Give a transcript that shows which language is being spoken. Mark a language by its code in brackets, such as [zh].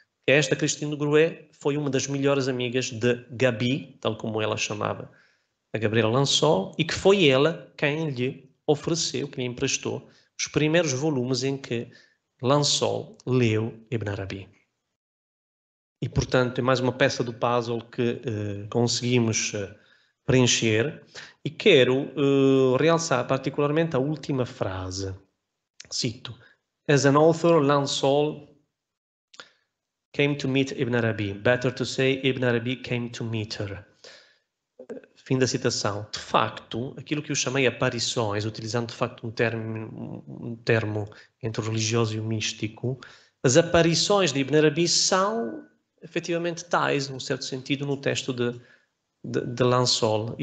[pt] Que esta Cristina de Groé foi uma das melhores amigas de Gabi, tal como ela chamava a Gabriela Lansol, e que foi ela quem lhe ofereceu, que lhe emprestou, os primeiros volumes em que Lansol leu Ibn Arabi. E, portanto, é mais uma peça do puzzle que conseguimos preencher. E quero realçar particularmente a última frase. [en] Cito: As an author, Lansol came to meet Ibn Arabi. Better to say, Ibn Arabi came to meet her. [pt] Fim da citação. De facto, aquilo que eu chamei aparições, utilizando de facto um termo entre o religioso e o místico, as aparições de Ibn Arabi são efetivamente tais, num certo sentido, no texto de Lansol.